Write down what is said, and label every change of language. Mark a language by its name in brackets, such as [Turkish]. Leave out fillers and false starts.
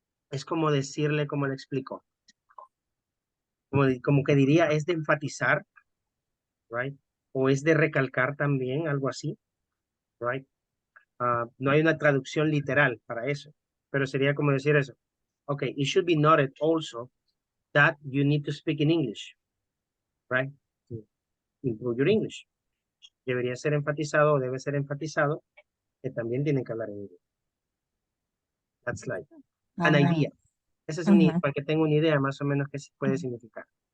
[Spanish] Es como decirle, como le explico, como que diría, es de enfatizar, right? O es de recalcar también, algo así, right? No hay una traducción literal para eso, pero sería como decir eso. [English] Okay, it should be noted also that you need to speak in English, right? To improve your English. [Spanish] Debería ser enfatizado o debe ser enfatizado que también tienen que hablar en inglés. [English] That's like an idea. [Spanish] Esa es para que tenga una idea más o menos qué puede significar.